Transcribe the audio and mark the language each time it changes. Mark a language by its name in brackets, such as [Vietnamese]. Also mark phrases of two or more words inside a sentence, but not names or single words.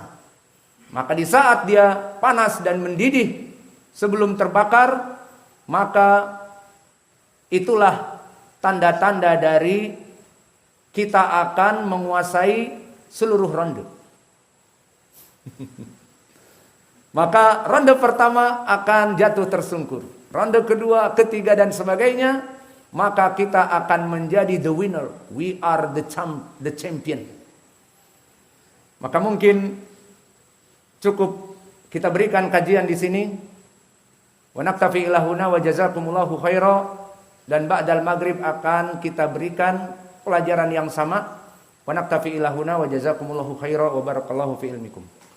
[Indonesian] Maka di saat dia panas dan mendidih sebelum terbakar, maka itulah tanda-tanda dari kita akan menguasai seluruh ronde. Maka ronde pertama akan jatuh tersungkur, ronde kedua, ketiga dan sebagainya, maka kita akan menjadi [English] the winner. We are the champion. [Indonesian] Maka mungkin cukup kita berikan kajian di sini. [Arabic] ونكتفي إلى هنا وجزاكم الله خيرا. [Indonesian] Dan [Arabic] بعد المغرب [Indonesian] akan kita berikan pelajaran yang sama. [Arabic] ونكتفي إلى هنا وجزاكم الله خيرا وبارك الله في علمكم.